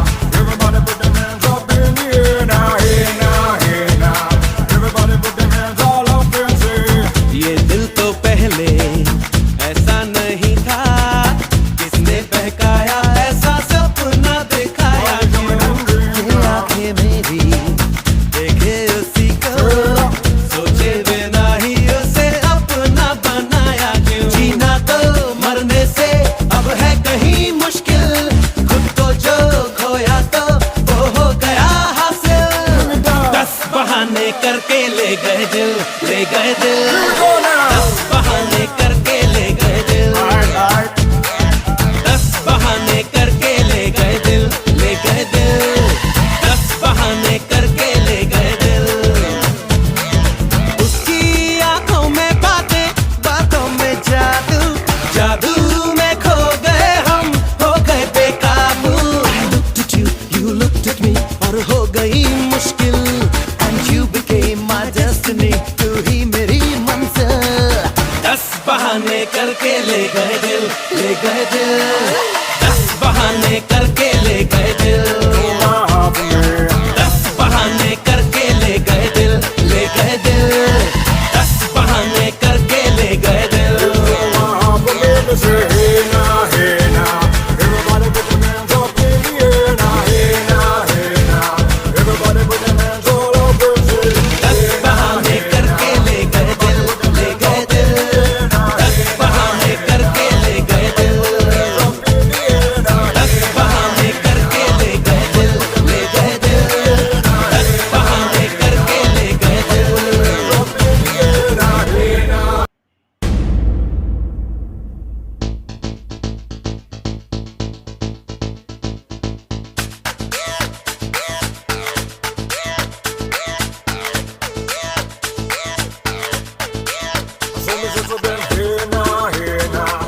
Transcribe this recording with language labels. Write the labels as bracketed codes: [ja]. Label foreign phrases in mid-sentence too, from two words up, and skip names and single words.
[en] Everybody put their hands up in the air now, hey now, hey now. Everybody put their hands all up and say, [hi] ये दिल तो पहले ऐसा नहीं था, किसने बहकाया ऐसा सपना दिखाया क्यों? ये आंखें मेरी देखे उसी को, सोचे बिना ही उसे अपना बनाया क्यों? जीना तो मरने से अब है कहीं मुश्किल, खुद को जो खोया तो वो हो गया हासिल। 10 बहाने करके ले गए दिल, ले गए दिल, [en] here we go now. [hi] 10 बहाने करके ले गए दिल, [en] Alright. [hi] 10 बहाने करके ले गए दिल, ले गए दिल, 10 बहाने करके ले गए दिल। उसकी आंखों में बातें, बातों में जादू, जादू में खो गए हम, हो गए बेकाबू। [en] I looked at you, you looked at me, [hi] और हो गई मुश्किल, [en] and you became my destiny, [hi] तू ही मेरी मंजिल। 10 बहाने करके ले गए दिल, ले गए दिल, 10 बहाने करके ले गए दिल, [en] My heart for me. [hi] 10 बहाने करके ले गए दिल, ले गए दिल, 10 बहाने करके ले गए दिल। [en] My heart for me to say, hey now, hey now. Everybody put your hands up in the air now, hey now, hey now. Everybody put your hands all up and say, [hi] 10 बहाने करके ले गए दिल, ले गए दिल, 10 बहाने करके ले गए दिल, [en] up in the air now. [hi] 10 बहाने करके ले गए दिल, ले गए दिल, 10 बहाने करके ले गए दिल। [en] Up in the air now, hey now. So me say to them, hey now, hey now.